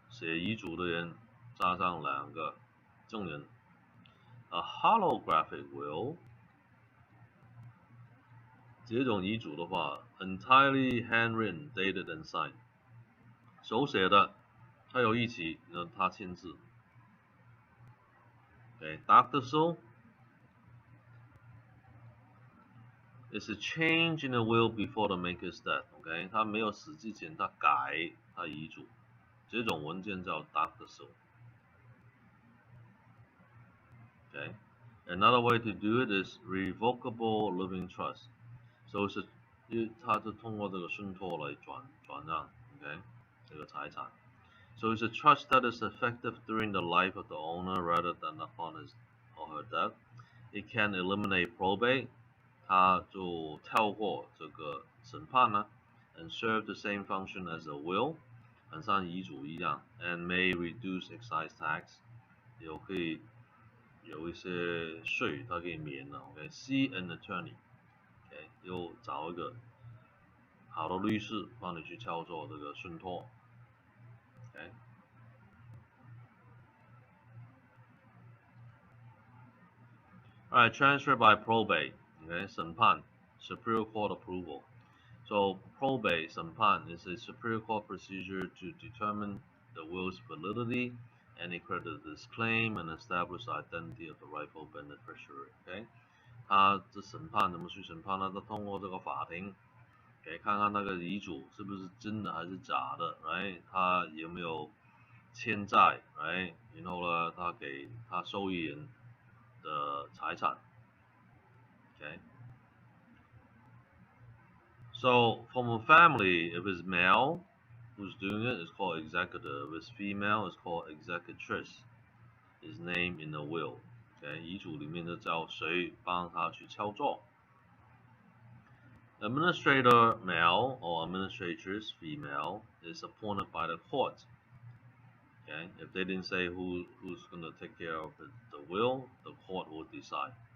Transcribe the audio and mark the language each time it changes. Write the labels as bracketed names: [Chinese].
[Chinese] 写遗嘱的人加上2个证人。 [English] A holographic will， [Chinese] 这种遗嘱的话 ， [English] entirely handwritten, dated and signed， [Chinese] 手写的，他有日期，然后他签字。 [English] Okay, Doctor is a change in the will before the maker's death. [Chinese] Okay， 他没有死之前，他改他遗嘱，这种文件叫 Doctor Okay. [English] Another way to do it is revocable living trust. [Chinese] So 是，它是通过这个信托来转让 ，OK， 这个财产。 [English] So it's a trust that is effective during the life of the owner rather than upon his or her death. It can eliminate probate， [Chinese] 它就跳过这个审判呢 ， [English] and serve the same function as a will， [Chinese] 很像遗嘱一样 ， [English] and may reduce excise tax， [Chinese] 也可以有一些税它可以免了 ，OK。 [English] See an attorney。 [Chinese] OK， 又找一个好的律师帮你去操作这个信托 ，OK。 [English] Alright, transfer by probate, okay, 审判 Superior Court approval. So probate 审判 is a Superior Court procedure to determine the will's validity, any creditor's claim, and establish the identity of the rightful beneficiary. [Chinese] Okay， 他这审判怎么去审判呢？他通过这个法庭，给看看那个遗嘱是不是真的还是假的 ，right？他有没有欠债 ，right？ 然后呢，他给他受益人的财产 ，okay。 [English] So from a family, if it's male who's doing it, it's called executor. If it's female, it's called executrix. Is named in the will. [Chinese] Okay， 遗嘱里面就叫谁帮他去操作。 [English] Administrator male or administratress female is appointed by the court. Okay, if they didn't say who's going to take care of the will, the court will decide.